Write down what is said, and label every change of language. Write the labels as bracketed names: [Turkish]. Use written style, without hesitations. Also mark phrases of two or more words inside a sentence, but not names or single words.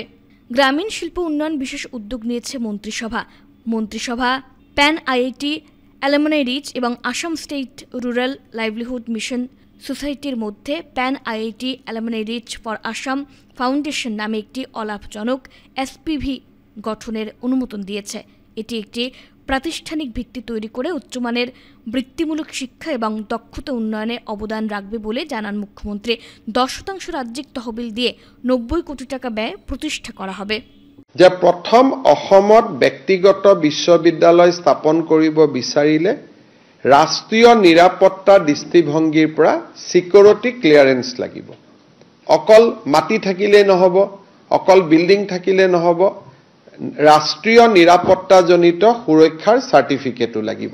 [Bangla] গ্রামীণ শিল্প উন্নয়ন বিশেষ উদ্যোগ নিয়েছে মন্ত্রিসভা প্যান আইআইটি অ্যালুমনাই রিচ এবং আসাম স্টেট রুরাল লাইভলিহুড মিশন সোসাইটির মধ্যে প্যান আইআইটি অ্যালুমনাই রিচ ফর আসাম ফাউন্ডেশন নামে একটি অলাভজনক এসপিভি গঠনের অনুমোদন দিয়েছে। এটি একটি প্রাতিষ্ঠানিক ভিত্তি তৈরি করে উচ্চমানের বৃত্তিমূলক শিক্ষা এবং দক্ষতা উন্নয়নে অবদান রাখবে বলে জানান মুখ্যমন্ত্রী। 10% রাজ্যিক তহবিল দিয়ে 90 কোটি টাকা ব্যয় প্রতিষ্ঠা করা হবে। [Assamese] যে প্রথম অসমত ব্যক্তিগত বিশ্ববিদ্যালয় স্থাপন কৰিব বিচাৰিলে ৰাষ্ট্ৰীয় নিৰাপত্তা দৃষ্টিভংগীৰ পৰা [English] security clearance [Assamese] লাগিব। অকল মাটি থাকিলে নহব, অকল বিল্ডিং থাকিলে নহব, ৰাষ্ট্ৰীয় নিৰাপত্তাজনিত সুৰক্ষাৰ চাৰ্টিফিকেটো লাগিব।